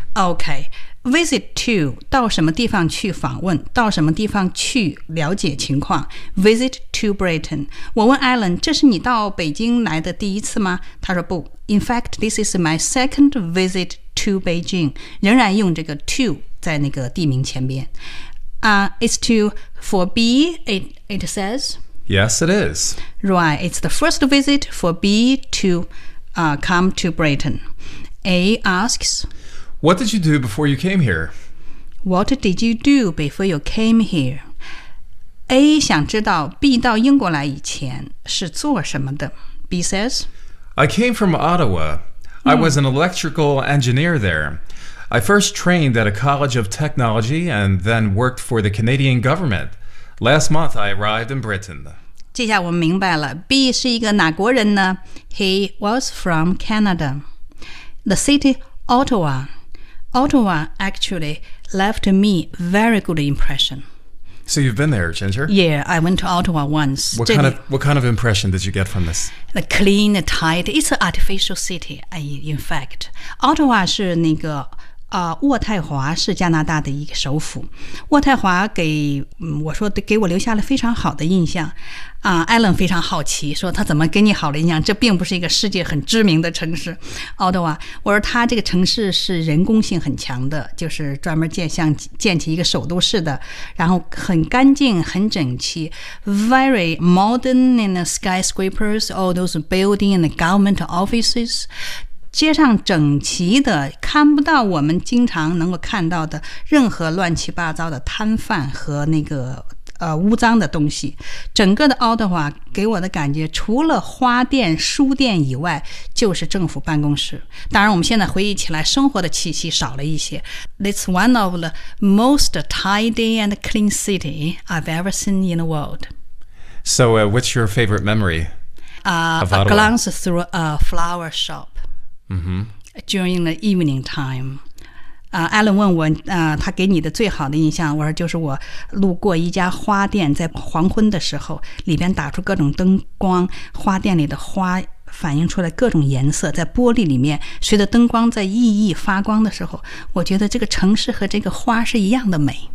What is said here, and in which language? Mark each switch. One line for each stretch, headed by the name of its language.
Chinese: Okay, visit to, 到什么地方去访问,到什么地方去了解情况。
English: Visit to Britain.
Chinese: 我问 Alan, 这是你到北京来的第一次吗?他说不。
English: In fact, this is my second visit to Beijing.
Chinese: 仍然用这个 to 在那个地名前边。
English: It's to, for B, it says... Yes, it is. Right. It's the first visit for B to come to Britain. A asks, What did you do before you came here? What did you do before you came here?
Chinese: A 想知道 B 到英国来以前是做什么的。
English: B says, I came from Ottawa. I was an electrical engineer there. I first trained at a college of technology and then worked for the Canadian government. Last month, I arrived in Britain.
Chinese: 接下来我们明白了 B 是一个哪国人呢
English: He was from Canada. The city Ottawa. Ottawa actually left me very good impression. So you've been there, Ginger? Yeah, I went to Ottawa once. What kind of impression did you get from this? The clean, tight, it's an artificial city, in fact. Ottawa
Chinese: 是那个渥太华是加拿大的一个首府。渥太华给我留下了非常好的印象。艾伦非常好奇，说他怎么给你好的印象？这并不是一个世界很知名的城市，奥多瓦。我说他这个城市是人工性很强的，就是专门建起一个首都市的，然后很干净、很整齐 ，
English: very modern in the skyscrapers, all those building and government offices.
Chinese: 街上整齐的，看不到我们经常能够看到的任何乱七八糟的摊贩和那个污脏的东西。整个的奥德华给我的感觉，除了花店、书店以外，就是政府办公室。当然，我们现在回忆起来，生活的气息少了一些。
English: It's one of the most tidy and clean city I've ever seen in the world. So, what's your favorite memory? A glance through a flower shop. During the evening time,
Chinese: Alan 问我，他给你的最好的印象，我说就是我路过一家花店，在黄昏的时候，里边打出各种灯光，花店里的花反映出来各种颜色，在玻璃里面，随着灯光在熠熠发光的时候，我觉得这个城市和这个花是一样的美。